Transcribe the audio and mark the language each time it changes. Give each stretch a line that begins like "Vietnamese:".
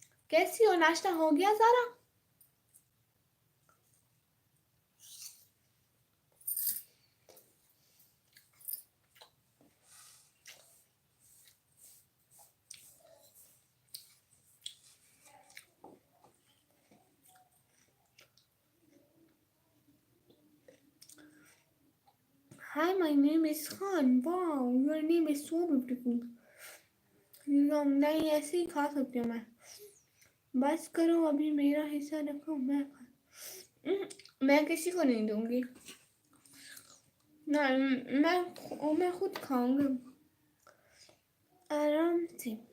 Urdu: کیسی ہو؟ ناشتہ ہو گیا زارا؟
English: Hi, my name is Khan. Wow, your name is so beautiful.
Urdu: نہیں ایسے ہی کھا سکتی ہوں میں. بس کرو ابھی میرا حصہ رکھو. میں کسی کو نہیں دوں گی. میں خود کھاؤں گی آرام سے.